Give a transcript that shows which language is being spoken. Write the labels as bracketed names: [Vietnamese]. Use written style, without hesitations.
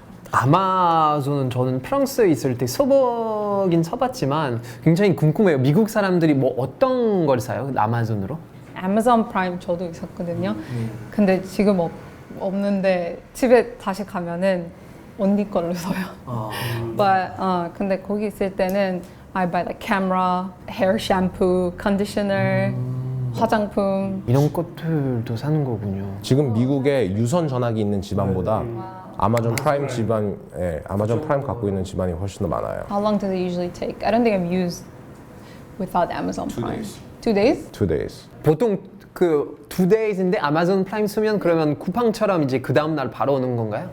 [Korean] 아마존은 저는 프랑스에 있을 때 써보긴 써봤지만 굉장히 궁금해요. 미국 사람들이 뭐 어떤 걸 사요? 아마존으로? 아마존 프라임 저도 있었거든요. 근데 지금 없는데 집에 다시 가면은 언니 걸로 써요. [English] But [Korean] 근데 거기 있을 때는 [English] I buy like camera, hair shampoo, conditioner, [Korean] 화장품. 이런 것들도 사는 거군요. 지금 미국에 유선 전화기 있는 집안보다 아마존 프라임 집안, 아마존 프라임 갖고 있는 집안이 훨씬 더 많아요. [English] How long does it usually take? I don't think I've used without Amazon Prime. 2 days? 2 days. [Korean] 보통 그 [English] 2 days [Korean] 인데 아마존 프라임 쓰면 그러면 쿠팡처럼 이제 그 다음 날 바로 오는 건가요?